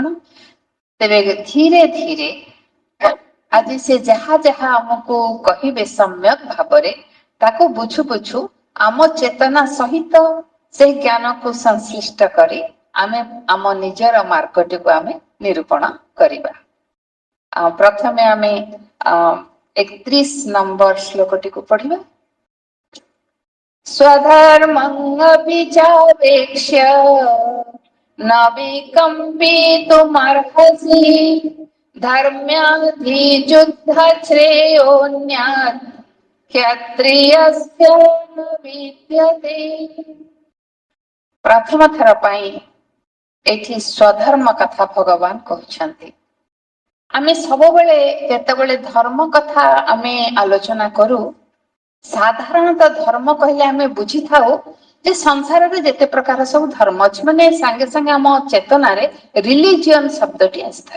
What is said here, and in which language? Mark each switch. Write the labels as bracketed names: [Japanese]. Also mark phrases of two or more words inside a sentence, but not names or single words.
[Odia] ତେବେ ଧୀରେ ଧୀରେ ଆଜି ସେ ଯାହା ଯାହା ଆମକୁ କହିବେ ସମ୍ୟକ ଭାବରେ ତାକୁ ବୁଝୁ ବୁଝୁ ଆମ ଚେତନା ସହିତ ସେଇ ଜ୍ଞାନକୁ ସଂଶ୍ଳିଷ୍ଟ କରି ଆମେ ଆମ ନିଜର ମାର୍ଗଟିକୁ ଆମେ ନିରୂପଣ କରିବା। ପ୍ରଥମେ ଆମେ 31 ନମ୍ବର ଶ୍ଲୋକଟିକୁ ପଢିବା। [Sanskrit] स्वधर्ममभिचावेक्ष्य न विकम्पितुमर्हसि धर्म्याधियुद्धश्रेयोऽन्यात् କ୍ଷତ୍ରିୟସ୍ୟ ବିଦ୍ୟତେ। [Odia] ପ୍ରଥମ ଥର ପାଇଁ ଏଠି ସ୍ୱଧର୍ମ କଥା ଭଗବାନ କହୁଛନ୍ତି। ଆମେ ସବୁବେଳେ ଯେତେବେଳେ ଧର୍ମ କଥା ଆମେ ଆଲୋଚନା କରୁ, ସାଧାରଣତଃ ଧର୍ମ କହିଲେ ଆମେ ବୁଝିଥାଉ ଯେ ସଂସାରରେ ଯେତେ ପ୍ରକାର ସବୁ ଧର୍ମ ଅଛି, ମାନେ ସାଙ୍ଗେ ସାଙ୍ଗେ ଆମ ଚେତନାରେ ରିଲିଜିୟନ ଶବ୍ଦଟି ଆସିଥାଏ।